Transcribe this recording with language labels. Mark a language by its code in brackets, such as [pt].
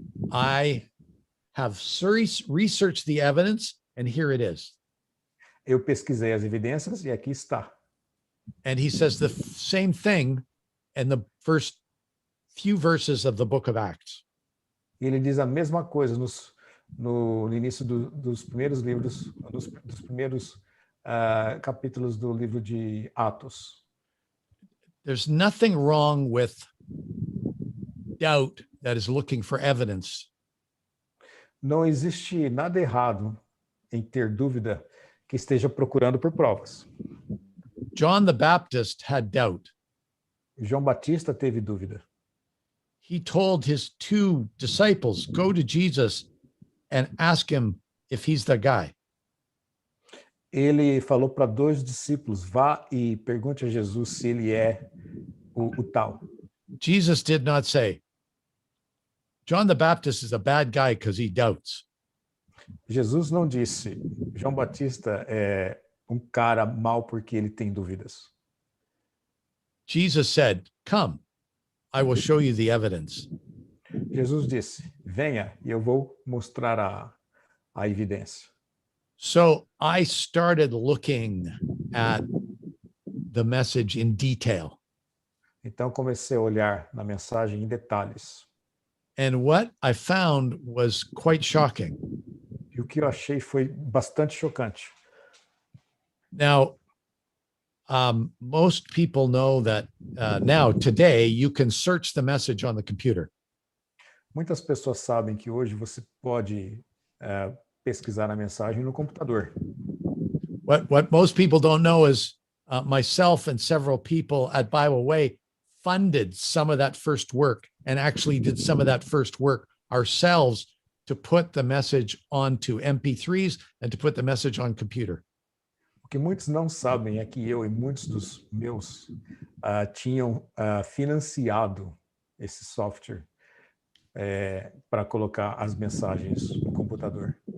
[en] I have researched the evidence, and here it is. [pt] Eu pesquisei as evidências e aqui está. [en] And he says the same thing in the first few verses of the book of Acts. [pt] E ele diz a mesma coisa no início dos primeiros livros, dos primeiros capítulos do livro de Atos. [en] There's nothing wrong with doubt that is looking for evidence. [pt] Não existe nada errado em ter dúvida que esteja procurando por provas. [en] John the Baptist had doubt. [pt] João Batista teve dúvida. [en] He told his two disciples, go to Jesus and ask him if he's the guy. [pt] Ele falou para 2 discípulos, vá e pergunte a Jesus se ele é o tal. [en] Jesus did not say, John the Baptist is a bad guy because he doubts. [pt] Jesus não disse, João Batista é um cara mau porque ele tem dúvidas. [en] Jesus said, come, I will show you the evidence. [pt] Jesus disse, venha e eu vou mostrar a evidência. [en] So I started looking at the message in detail. [pt] Então comecei a olhar na mensagem em detalhes. [en] And what I found was quite shocking. [pt] E o que eu achei foi bastante chocante. [en] Now, most people know that now, today, you can search the message on the computer. [pt] Muitas pessoas sabem que hoje você pode pesquisar a mensagem no computador. [en] What most people don't know is myself and several people at Bible Way funded some of that first work and actually did some of that first work ourselves to put the message onto MP3s and to put the message on computer. [pt] O que muitos não sabem é que eu e muitos dos meus tinham financiado esse software para colocar as mensagens no computador.